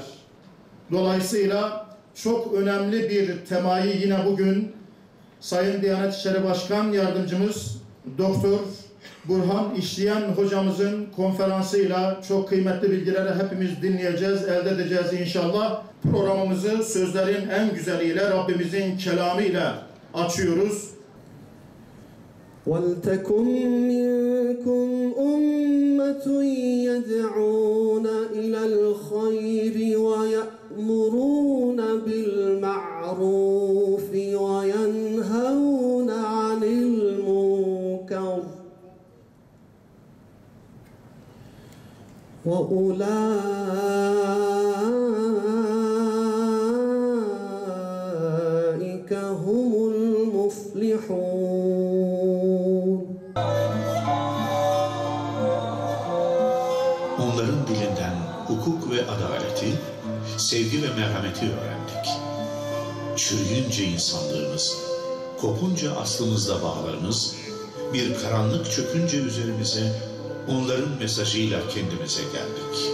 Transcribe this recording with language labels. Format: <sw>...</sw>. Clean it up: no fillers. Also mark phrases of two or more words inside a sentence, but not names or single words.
<tr>Dolayısıyla çok önemli bir temayı yine bugün Sayın Diyanet İşleri Başkan Yardımcımız Doktor Burhan İşleyen hocamızın konferansıyla çok kıymetli bilgileri hepimiz dinleyeceğiz, elde edeceğiz inşallah. Programımızı sözlerin en güzeliyle, Rabbimizin kelamı ile açıyoruz.</tr> <ar>وَلْتَكُنْ مِنْكُمْ أُمَّةٌ يَدْعُونَ إِلَى الْخَيْرِ وَيَأْمُرُونَ بِالْمَعْرُوفِ وَيَنْهَوْنَ عَنِ الْمُنكَرِ وَأُولَٰئِكَ هُمُ الْمُفْلِحُونَ.</ar> <tr>Onların dilinden hukuk ve adaleti, sevgi ve merhameti öğrendik. Çürüyünce insanlığımız, kopunca aslımızda bağlarımız, bir karanlık çökünce üzerimize onların mesajıyla kendimize geldik.</tr>